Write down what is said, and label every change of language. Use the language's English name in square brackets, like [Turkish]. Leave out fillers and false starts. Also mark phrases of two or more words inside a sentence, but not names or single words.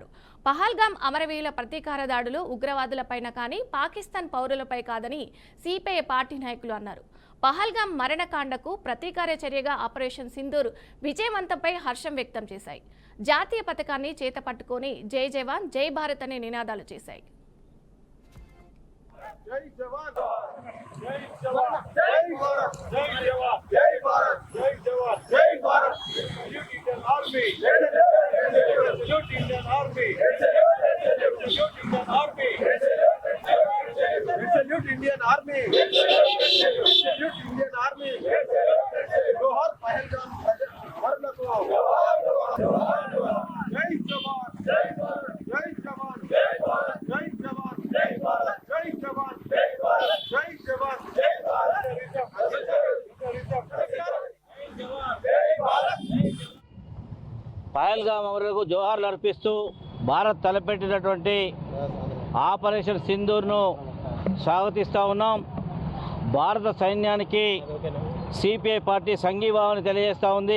[Telugu] పహల్గామ్ అమరవీరుల ప్రతీకార దాడులు ఉగ్రవాదులపైన కానీ పాకిస్తాన్ పౌరులపై కాదని సిపిఐ పార్టీ నాయకులు అన్నారు. పహల్గామ్ మరణకాండకు ప్రతీకార చర్యగా ఆపరేషన్ సింధూర్ విజయవంతంపై హర్షం వ్యక్తం చేశాయి. జాతీయ పతాకాన్ని చేతపట్టుకొని [Hindi] जय जवान जय भारत [Telugu] అనే నినాదాలు చేశాయి. [Hindi] जय जवान जय जवान जय भारत जय जवान जय भारत जय जवान जय भारत [English] salute Indian Army salute Indian Army salute Indian Army salute Indian Army salute Indian Army [Hindi] जोहर पहलगाम मरनको जय जवान जय भारत जय जवान जय भारत जय जवान जय भारत जय जवान जय जवान जय भारत [Telugu] పహల్గామ్ అమరులకు జోహార్లు అర్పిస్తూ భారత్ తలపెట్టినటువంటి ఆపరేషన్ సింధూర్ను స్వాగతిస్తూ ఉన్నాం. భారత సైన్యానికి సిపిఐ పార్టీ సంఘీభావాన్ని తెలియజేస్తూ ఉంది.